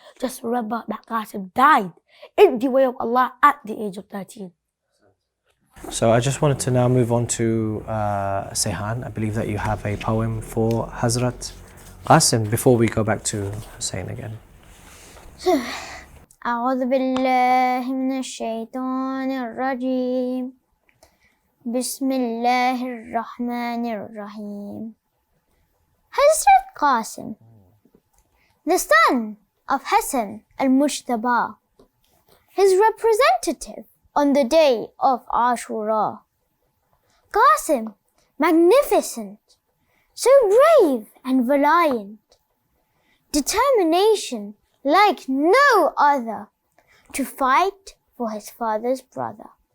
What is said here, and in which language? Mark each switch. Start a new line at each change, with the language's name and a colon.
English: Just remember that Qassim died in the way of Allah at the age of 13. So I just wanted to now move on to Seyhan. I believe that you have a poem for Hazrat Qassim before we go back to Hussein again.
Arabic: أعوذ بالله من الشيطان الرجيم بسم الله الرحمن الرحيم.
English: Hazrat Qassim, the son of Hassan al-Mujtaba, his representative on the day of Ashura. Qassim, magnificent, so brave and valiant, determination like no other to fight for his father's brother.